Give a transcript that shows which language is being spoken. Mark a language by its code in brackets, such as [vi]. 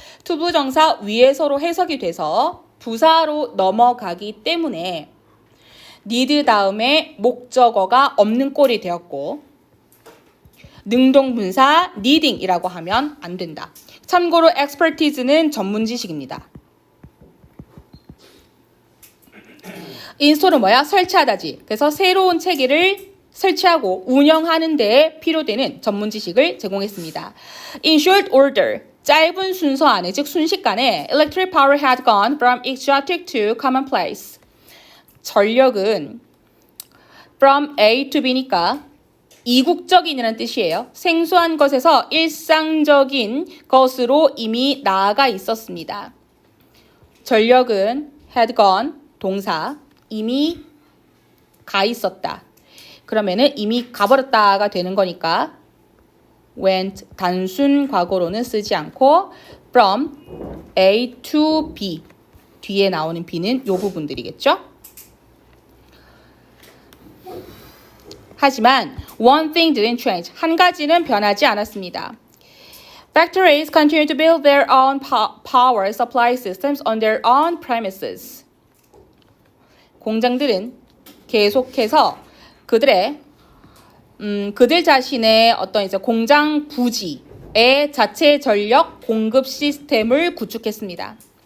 [ko] to 부정사 위해서로 해석이 돼서 부사로 넘어가기 때문에 need 다음에 목적어가 없는 꼴이 되었고 능동분사 needing이라고 하면 안 된다. 참고로 expertise는 전문 지식입니다. 인스톨은 뭐야? 설치하다지. 그래서 새로운 체계를 설치하고 운영하는 데 필요되는 전문 지식을 제공했습니다. [en] In short order, [ko] 짧은 순서 안에 즉 순식간에 [en] electric power had gone from exotic to commonplace. [ko] 전력은 from A to B니까 이국적인이라는 뜻이에요. 생소한 것에서 일상적인 것으로 이미 나아가 있었습니다. 전력은 had gone, 동사, 이미 가 있었다. 그러면은 이미 가버렸다가 되는 거니까 went 단순 과거로는 쓰지 않고 from A to B 뒤에 나오는 B는 요 부분들이겠죠? 하지만 [en] one thing didn't change. [ko] 한 가지는 변하지 않았습니다. [en] Factories continue to build their own power supply systems on their own premises. [ko] 공장들은 계속해서 그들 자신의 어떤 이제 공장 부지의 자체 전력 공급 시스템을 구축했습니다.